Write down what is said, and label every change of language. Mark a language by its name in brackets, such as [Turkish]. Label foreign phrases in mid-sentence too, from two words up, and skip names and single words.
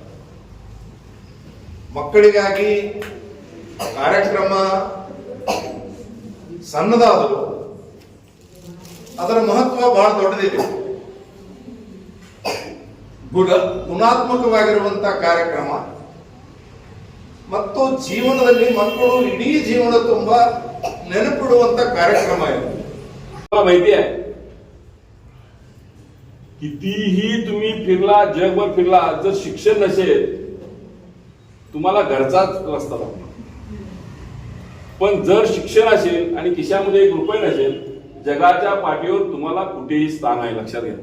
[Kannada] ಮಕ್ಕಳಿಗಾಗಿ ಕಾರ್ಯಕ್ರಮ ಸಣ್ಣದಾದರೂ ಅದರ ಮಹತ್ವ ಬಹಳ ದೊಡ್ಡದಿದೆ. ಗುಣಾತ್ಮಕವಾಗಿರುವಂತಹ ಕಾರ್ಯಕ್ರಮ ಮತ್ತು ಜೀವನದಲ್ಲಿ ಮಕ್ಕಳು ಇಡೀ ಜೀವನ ತುಂಬಾ ನೆನಪಿಡುವಂತ [Marathi] कार्यक्रम आहे. मला माहिती आहे कितीही तुम्ही फिरला, जगभर फिरला, जर शिक्षण नसेल तुम्हाला घरचाच रस्ता लागतो. पण जर शिक्षण असेल आणि खिशामध्ये 1 रुपया नसेल, जगाच्या पाठीवर तुम्हाला कुठेही स्थान आहे, लक्षात घ्या.